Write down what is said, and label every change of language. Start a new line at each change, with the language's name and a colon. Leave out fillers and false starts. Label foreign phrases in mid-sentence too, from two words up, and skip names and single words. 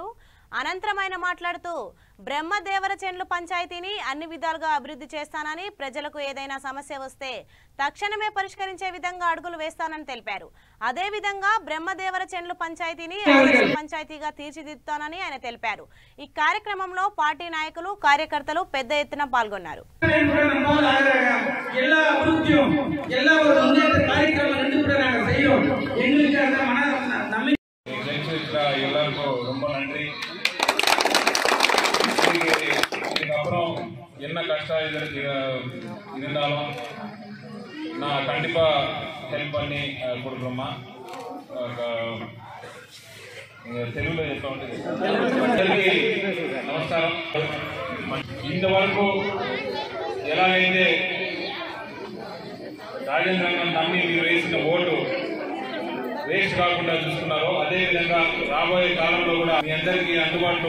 Telugu: అనంతరం ఆయన మాట్లాడుతూ బ్రహ్మదేవరచేన్లు పంచాయతీని అన్ని విధాలుగా అభివృద్ధి చేస్తానని, ప్రజలకు ఏదైనా సమస్య వస్తే తక్షణమే పరిష్కరించే విధంగా అడుగులు వేస్తానని తెలిపారు. అదేవిధంగా బ్రహ్మదేవరచేన్లు పంచాయతీని ఆదర్శ పంచాయతీగా తీర్చిదిద్దుతానని ఆయన తెలిపారు. ఈ కార్యక్రమంలో పార్టీ నాయకులు, కార్యకర్తలు పెద్ద ఎత్తున పాల్గొన్నారు.
Tamil: எல்லாருக்கும் ரொம்ப நன்றி. இதுக்கப்புறம் என்ன கஷ்டம் இருந்தாலும் நான் கண்டிப்பாக ஹெல்ப் பண்ணி கொடுக்குறோம்மா.
Telugu: తెలుగులో అందరికీ నమస్కారం. ఇంతవరకు ఎలాగైతే రాజేంద్ర నమ్మి మీరు వేసిన ఓటు వేస్ట్ కాకుండా చూస్తున్నారో అదేవిధంగా రాబోయే కాలంలో కూడా మీ అందరికీ అందుబాటులో.